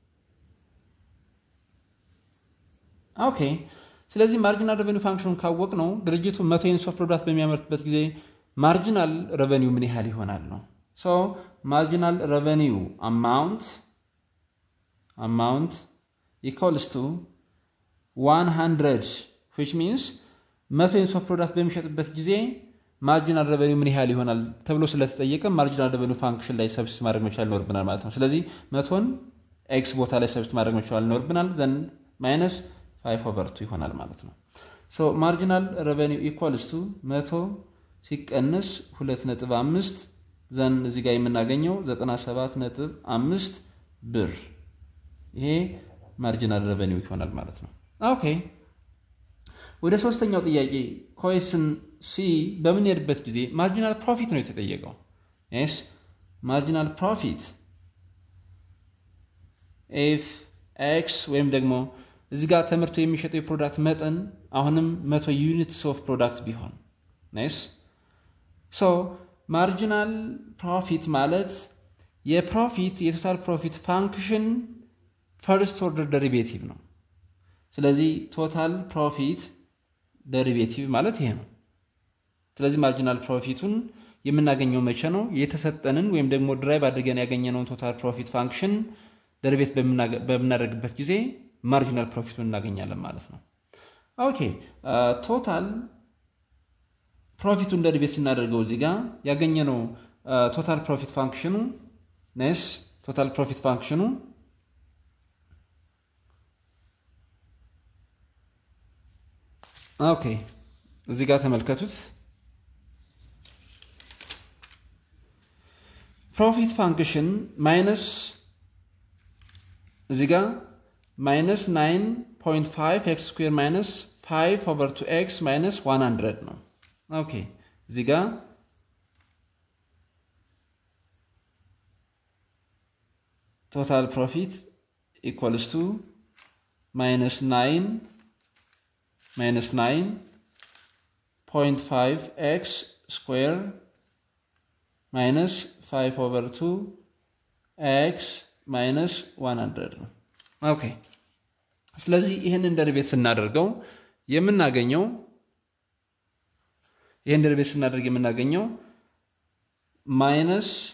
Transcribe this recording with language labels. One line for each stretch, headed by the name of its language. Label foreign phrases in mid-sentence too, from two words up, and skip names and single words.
Amharic: ኦኬ ስለዚህ
English: marginal revenue function
Amharic: ካወቅ ነው ድርጅቱ
English: 100 units of product
Amharic: በሚያመርትበት ጊዜ
English: marginal revenue
Amharic: ምን ያህል ይሆናል ነው
English: so marginal revenue amount amount equals to 100 which means 100 units of product
Amharic: በሚሸጥበት ጊዜ
English: marginal revenue
Amharic: ምን ያህል ይሆናል ተብሎ ስለተጠየቀ
English: marginal revenue
Amharic: function ላይ substitute ማድረግ መቻል ይኖርብናል ማለት ነው ስለዚህ 100ን x ቦታ ላይ substitute ማድረግ መቻል ይኖርብናል
English: then minus 5/2
Amharic: ይሆናል ማለት ነው
English: so marginal revenue equals to 100
Amharic: ሲቀነስ 2.5 then እዚህ ጋር የምናገኘው 97.5 ብር ይሄ
English: marginal revenue
Amharic: ይሆናል ማለት ነው ኦኬ ወደ ሶስተኛው ጥያቄ
English: question C
Amharic: በምን ይርበት ጊዜ
English: marginal profit
Amharic: ነው የተጠየቀው
English: yes marginal profit
Amharic: if x ወይም ደግሞ እዚህ ጋር ተመርቶ የሚሸጠው የፕሮዳክት መጠን አሁንም
English: 100 units of product
Amharic: ቢሆን
English: nice so marginal profit
Amharic: ማለት የፕሮፊት የቶታል ፕሮፊት ፋንክሽን
English: first order derivative
Amharic: ነው ስለዚህ
English: total profit
Amharic: derivative ማለት ይሄ ነው ስለዚህ
English: marginal profit
Amharic: ን የምናገኘው መቼ ነው የተሰጠንን ወይም ደግሞ ድራይቭ አድርገን ያገኘነውን
English: total profit function derivative
Amharic: በምናደርግበት ጊዜ
English: marginal profit
Amharic: ን እናገኛለን ማለት ነው ኦኬ
English: total profit
Amharic: ን derivative ስናደርገው እዚህ ጋር ያገኘነው
English: total profit function nice total profit function
Amharic: ኦኬ እዚህ ጋር ተመልከቱት
English: profit function minus
Amharic: እዚህ ጋር
English: minus 9.5 x square minus 5/2x minus 100
Amharic: ነው ኦኬ እዚህ ጋር
English: total profit equals to minus 9.5x square minus 5/2x minus 100
Amharic: ኦኬ ስለዚህ ይሄንን ደሪቬት ስናደርገው የምናገኘው ይሄን ደሪቬት ስናደርግ የምናገኘው minus